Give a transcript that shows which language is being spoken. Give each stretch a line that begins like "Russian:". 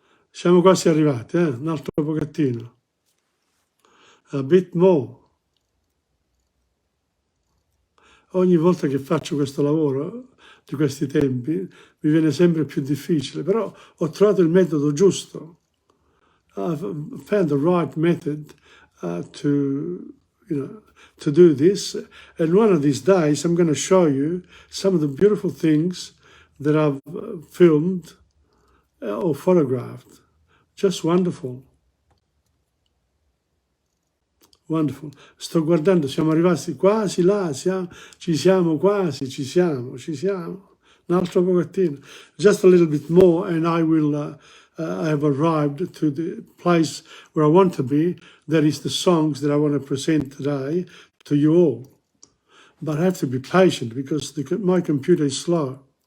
Italian: Siamo quasi arrivati, un altro pochettino.
English: A bit more.
Italian: Ogni volta che faccio questo lavoro di questi tempi mi viene sempre più difficile, però ho trovato il metodo giusto.
English: I've found the right method to do this. And one of these days, I'm going to show you some of the beautiful things that I've filmed or photographed. Just wonderful. Wonderful.
Italian: Sto guardando, siamo arrivati quasi là, ci siamo quasi, ci siamo. Un altro pochettino.
English: Just a little bit more and I will... I have arrived to the place where I want to be. That is the songs that I want to present today to you all. But I have to be patient because my computer is slow.